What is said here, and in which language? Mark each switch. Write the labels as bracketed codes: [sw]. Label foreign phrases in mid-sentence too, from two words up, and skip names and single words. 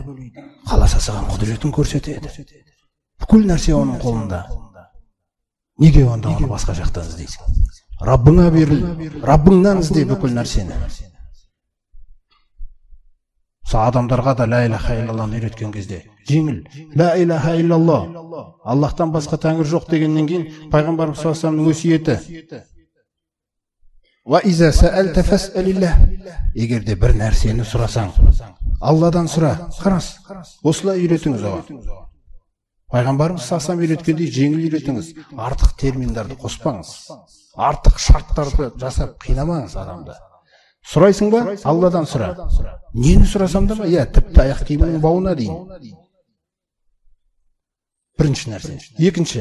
[kk] Қаласа саған құдіретін көрсетеді. Бүкіл нәрсе оның қолында. Неге онда оны басқа жақтан іздейсің? Раббыңа беріл, Раббыңнан ізде бүкіл нәрсені. Адамдарға да [ar] لا إله إلا الله [kk] үйреткен кезде жеңіл. [ar] لا إله إلا الله. [kk] Аллахтан басқа тәңір жоқ дегеннен кейін пайғамбарымыз [ar] صلى الله عليه وسلم [kk] өсиеті. [ar] وإذا سألت فاسأل الله. [kk] Егер де бір нәрсені сұрасаң, Алладан сұра. Қарас. Осылай үйретіңіз оған. Пайғамбарымыз [ar] صلى الله عليه وسلم [kk] үйреткендей жеңіл үйретіңіз. Артық терминдарды қоспаңыз. Артық шарттарды жасап қинамаңыз адамды. Сұрайсың ба? Алладан сұра. Нені сұрасам да ма? Тіпті аяқ киімінің бауына дейін. Бірінші нәрсе. Екінші.